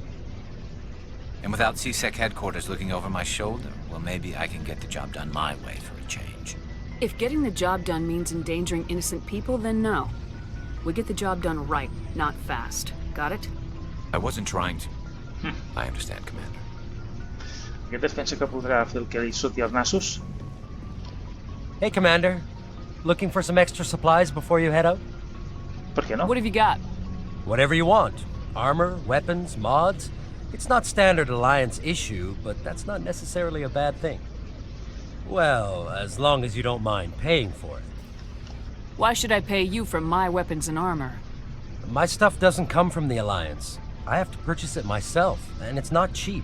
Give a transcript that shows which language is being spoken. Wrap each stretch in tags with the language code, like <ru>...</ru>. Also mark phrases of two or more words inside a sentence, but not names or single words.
<en>And without CSEC headquarters looking over my shoulder, well, maybe I can get the job done my way for a change. If getting the job done means endangering innocent people, then no. We get the job done right, not fast. Got it? I wasn't trying to. I understand, Commander.</en> <ca>Aquest es pensa que podrà fer el que li surti als nassos.</ca> <en>Hey, Commander. Looking for some extra supplies before you head out?</en> <ca>Per què no?</ca> <en>What have you got? Whatever you want. Armor, weapons, mods. It's not standard Alliance issue, but that's not necessarily a bad thing. Well, as long as you don't mind paying for it. Why should I pay you for my weapons and armor? My stuff doesn't come from the Alliance. I have to purchase it myself, and it's not cheap.</en>